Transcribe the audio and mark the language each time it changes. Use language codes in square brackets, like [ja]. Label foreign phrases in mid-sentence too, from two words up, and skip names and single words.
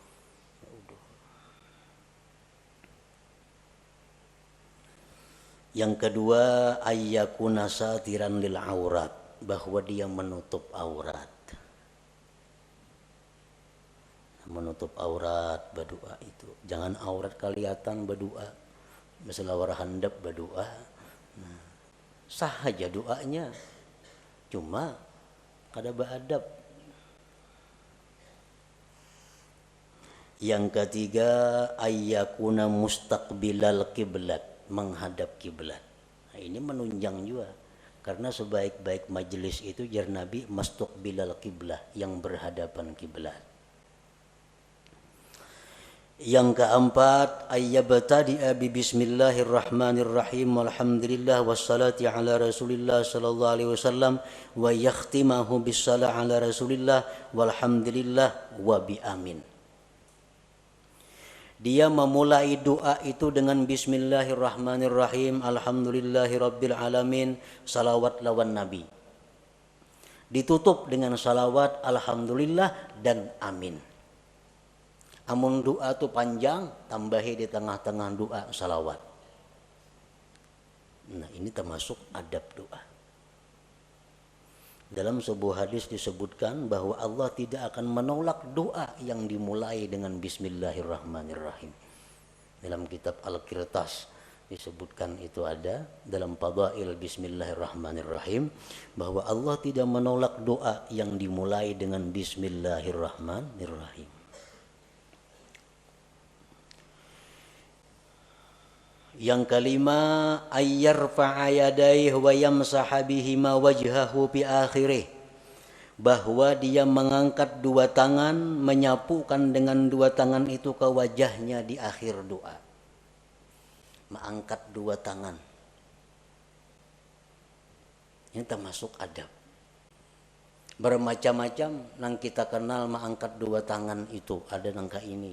[id] Yang kedua, [ar] أن يكون ساترا للعورة, [id] bahwa dia menutup aurat. Menutup aurat berdoa itu. Jangan aurat kelihatan berdoa. [bjn] Masalah war handap berdoa. Nah, sah aja doanya. Cuma kada beradab. [id] Yang ketiga, [ar] أن يكون مستقبل القبلة, [id] menghadap kiblat. Nah, ini menunjang juga. Karena sebaik-baik majelis itu jar Nabi [ar] مستقبل القبلة, [id] yang berhadapan kiblat. [ar] Yang keempat, أن يبتدئ ب بسم الله الرحمن الرحيم والحمد لله والصلاة على رسول الله صلى الله عليه وسلم ويختمه بالصلاة على رسول الله والحمد لله وب آمين. [id] Dia memulai doa itu dengan bismillahirrahmanirrahim, [ar] الحمد لله رب العالمين, [bjn] salawat lawan nabi. [id] Ditutup dengan salawat, alhamdulillah dan amin. [bjn] Amun doa tu panjang, tambahi di tengah-tengah doa salawat. [id] Nah, ini termasuk adab doa. Dalam sebuah hadis disebutkan bahwa Allah tidak akan menolak doa yang dimulai dengan bismillahirrahmanirrahim. Dalam kitab Al-Qirtas disebutkan itu ada dalam Fadail bismillahirrahmanirrahim bahwa Allah tidak menolak doa yang dimulai dengan bismillahirrahmanirrahim. Yang kelima, [ar] أن يرفع يديه ويمسح بهما وجهه في آخره, [id] bahwa dia mengangkat dua tangan, menyapukan dengan dua tangan itu ke wajahnya di akhir doa. Mengangkat dua tangan. Ini termasuk adab. [bjn] Bermacam-macam nang kita kenal mengangkat dua tangan itu, ada nangka ini.